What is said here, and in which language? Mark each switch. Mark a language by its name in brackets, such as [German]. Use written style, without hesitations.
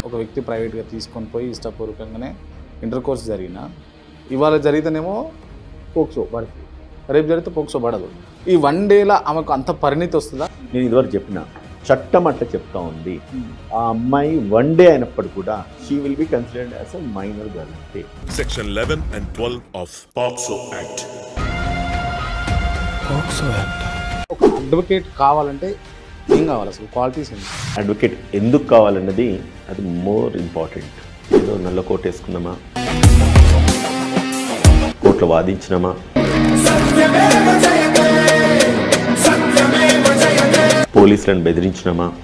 [Telugu] ఒక వ్యక్తి ప్రైవేట్గా తీసుకొని పోయి ఇష్టపూర్వకంగానే ఇంటర్ కోర్స్ జరిగిన ఇవాళ జరిగితేనేమో పోక్సో పడుతుంది, రేపు జరిగితే పోక్సో పడదు. ఈ 1 డేలో ఆమెకు అంత పరిణితి వస్తుందా? నేను ఇదివరకు చెప్పిన చట్టం అట్లా చెప్తా ఉంది. ఆ అమ్మాయి 1 డే అయినప్పుడు కూడా [English] She will be considered as a minor girl. Section 11 and 12 of POCSO Act. [Telugu] ఒక అడ్వకేట్ కావాలంటే ఏం కావాలి, అసలు క్వాలిటీస్ ఏంటి? అడ్వకేట్ ఎందుకు కావాలన్నది అది మోర్ ఇంపార్టెంట్. ఏదో నల్ల కోట్ వేసుకున్నామా, కోర్టులో వాదించినామా, పోలీసులను బెదిరించినామా.